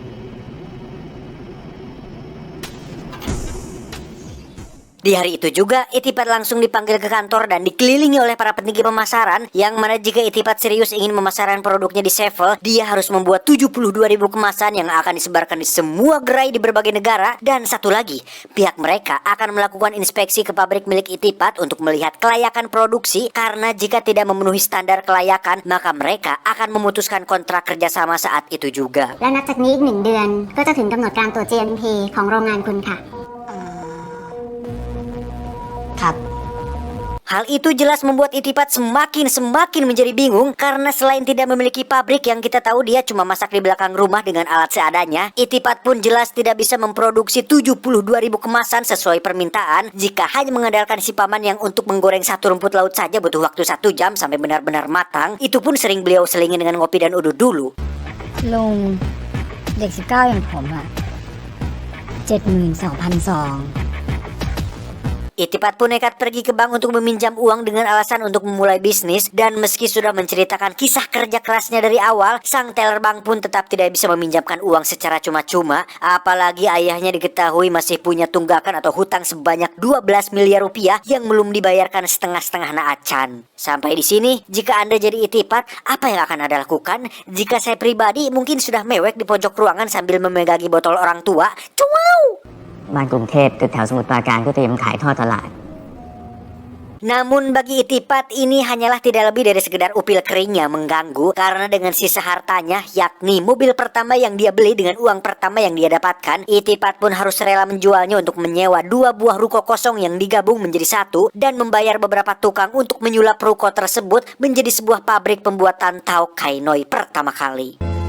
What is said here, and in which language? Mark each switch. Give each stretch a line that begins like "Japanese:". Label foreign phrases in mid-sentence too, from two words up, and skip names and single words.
Indonesian: Di hari itu juga, Itipat langsung dipanggil ke kantor dan dikelilingi oleh para petinggi pemasaran, yang mana jika Itipat serius ingin memasarkan produknya di Sevel, dia harus membuat 72.000 kemasan yang akan disebarkan di semua gerai di berbagai negara. Dan satu lagi, pihak mereka akan melakukan inspeksi ke pabrik milik Itipat untuk melihat kelayakan produksi, karena jika tidak memenuhi standar kelayakan, maka mereka akan memutuskan kontrak kerjasama saat itu juga.
Thai: และนับจากนี้อีก1 เดือนก็จะถึงกำหนดการตรวจ GMP ของโรงงานคุณค่ะ ครับ
Indonesian: Hal itu jelas membuat Itipat semakin menjadi bingung, karena selain tidak memiliki pabrik yang kita tahu dia cuma masak di belakang rumah dengan alat seadanya, Itipat pun jelas tidak bisa memproduksi 72.000 kemasan sesuai permintaan jika hanya mengandalkan si paman yang untuk menggoreng satu rumput laut saja butuh waktu 1 jam sampai benar-benar matang. Itu pun sering beliau selingin dengan ngopi dan uduk dulu.
Thai: ลุงเด็ก19อย่างผมอะ 72,000 ซอง
Indonesian: Itipat pun nekat pergi ke bank untuk meminjam uang dengan alasan untuk memulai bisnis, dan meski sudah menceritakan kisah kerja kerasnya dari awal, sang teller bank pun tetap tidak bisa meminjamkan uang secara cuma-cuma, apalagi ayahnya diketahui masih punya tunggakan atau hutang sebanyak 12 miliar rupiah yang belum dibayarkan setengah-setengah naacan. Sampai di sini, jika Anda jadi Itipat, apa yang akan Anda lakukan? Jika saya pribadi mungkin sudah mewek di pojok ruangan sambil memegangi botol orang tua. Wow!
Thai: บ้านกรุงเทพตึกแถวสมุทรปราการก็เตรียมขายทอดตลาด
Indonesian: Namun bagi Itipat ini hanyalah tidak lebih dari sekedar upil kering yang mengganggu, karena dengan sisa hartanya, yakni mobil pertama yang dia beli dengan uang pertama yang dia dapatkan, Itipat pun harus rela menjualnya untuk menyewa 2 buah ruko kosong yang digabung menjadi satu, dan membayar beberapa tukang untuk menyulap ruko tersebut menjadi sebuah pabrik pembuatan tau kainoi pertama kali.